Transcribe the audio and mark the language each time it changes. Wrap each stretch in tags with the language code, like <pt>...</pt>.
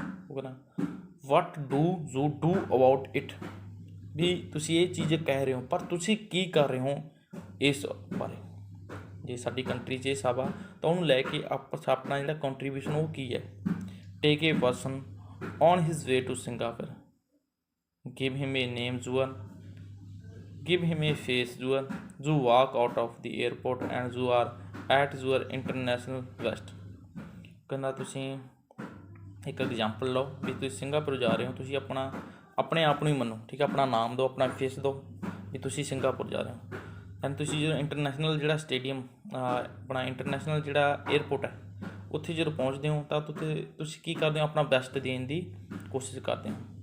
<pa>ਉਹ ਕਹਿੰਦਾ</pa> <en>what do you do about it,</en> <pa>ਵੀ ਤੁਸੀਂ ਇਹ ਚੀਜ਼ ਕਹਿ ਰਹੇ ਹੋ ਪਰ ਤੁਸੀਂ ਕੀ ਕਰ ਰਹੇ ਹੋ ਇਸ ਬਾਰੇ। ਜੇ ਸਾਡੀ ਕੰਟਰੀ 'ਚ ਇਹ ਸਭ ਆ ਤਾਂ ਉਹਨੂੰ ਲੈ ਕੇ ਆਪਣਾ ਜਿਹੜਾ ਕੰਟਰੀਬਿਊਸ਼ਨ ਉਹ ਕੀ ਹੈ।</pa> <en>Take a person on his way to Singapore, give him a name jewel, give him a face jewel, you walk out of the airport and you are at your international best।</en> <pa>ਕਹਿੰਦਾ ਤੁਸੀਂ ਇੱਕ ਐਗਜ਼ਾਮਪਲ ਲਓ ਵੀ ਤੁਸੀਂ ਸਿੰਗਾਪੁਰ ਜਾ ਰਹੇ ਹੋ, ਤੁਸੀਂ ਆਪਣੇ ਆਪ ਨੂੰ ਹੀ ਮੰਨੋ, ਠੀਕ ਹੈ, ਆਪਣਾ ਨਾਮ ਦਿਓ, ਆਪਣਾ ਫੇਸ ਦਿਓ ਵੀ ਤੁਸੀਂ ਸਿੰਗਾਪੁਰ ਜਾ ਰਹੇ ਹੋ। ਐਂਡ ਤੁਸੀਂ ਜਦੋਂ ਇੰਟਰਨੈਸ਼ਨਲ ਜਿਹੜਾ ਸਟੇਡੀਅਮ ਆਪਣਾ ਇੰਟਰਨੈਸ਼ਨਲ ਜਿਹੜਾ ਏਅਰਪੋਰਟ ਹੈ ਉੱਥੇ ਜਦੋਂ ਪਹੁੰਚਦੇ ਹੋ ਤਾਂ ਤੁਸੀਂ ਕੀ ਕਰਦੇ ਹੋ, ਆਪਣਾ ਬੈਸਟ ਦੇਣ ਦੀ ਕੋਸ਼ਿਸ਼ ਕਰਦੇ ਹੋ।</pa>